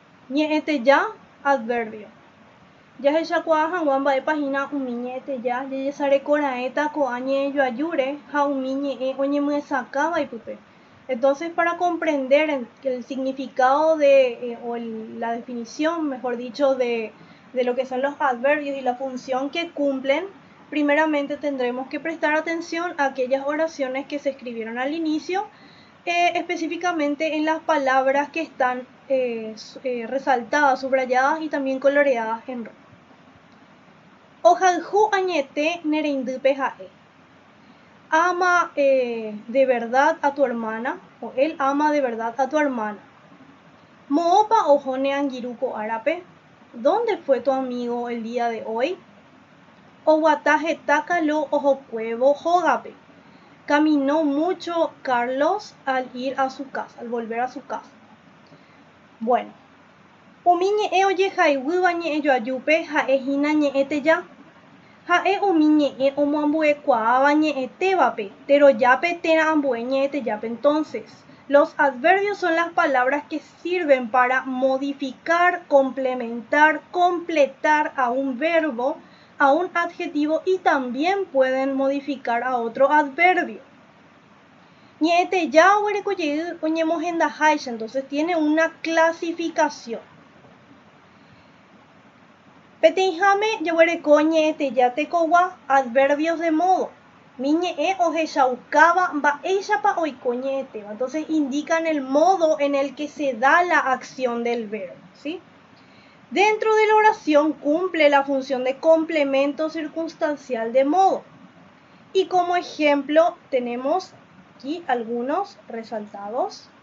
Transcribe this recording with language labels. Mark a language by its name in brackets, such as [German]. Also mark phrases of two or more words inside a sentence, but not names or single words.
[Guarani] ñe'ẽte ya adverbio. Jahechakuaa hag̃ua mba'e página umi ñe'ẽteja jejesarekora'ẽta ko'ã ñe'ẽjoajúre ha umi ñe'ẽ oñemyesãkáva ipype. [Spanish] Entonces, para comprender el significado o la definición, mejor dicho, de lo que son los adverbios y la función que cumplen, primeramente tendremos que prestar atención a aquellas oraciones que se escribieron al inicio, específicamente en las palabras que están resaltadas, subrayadas y también coloreadas en rojo. [Guarani] Ohayhu añete nereindýpe ha'e. [Spanish] Ama de verdad a tu hermana, o él ama de verdad a tu hermana. [Guarani] Mo'ópa oho neangirũ ko'árape. [Spanish] ¿Dónde fue tu amigo el día de hoy? [Guarani] Oguata heta kalo ohokuévo hógape. [Spanish] Caminó mucho Carlos al ir a su casa, al volver a su casa. Bueno, [Guarani] umi ñe'ẽ ojehayguýva ñe'ẽjoajúpe ha'ehína ñe'ẽteja. Ha'e umi ñe'ẽ omoambuekuaáva ñe'ẽtévape, terojápe térã ambue ñe'ẽtejápe. [Spanish] Entonces, los adverbios son las palabras que sirven para modificar, complementar, completar a un verbo, a un adjetivo y también pueden modificar a otro adverbio. [Guarani] Ñe'ẽteja oguerekojey oñemohendaháicha, [Spanish] entonces tiene una clasificación. [Guarani] Peteĩháme jeguereko ñe'ẽteja tekogua, [Spanish] adverbios de modo. [Guarani] Mi ñe'ẽ ohechaukáva mba'éichapa oiko ñe'ẽtéva. [Spanish] Entonces indican el modo en el que se da la acción del verbo, ¿sí? Dentro de la oración cumple la función de complemento circunstancial de modo. Y como ejemplo tenemos aquí algunos resaltados.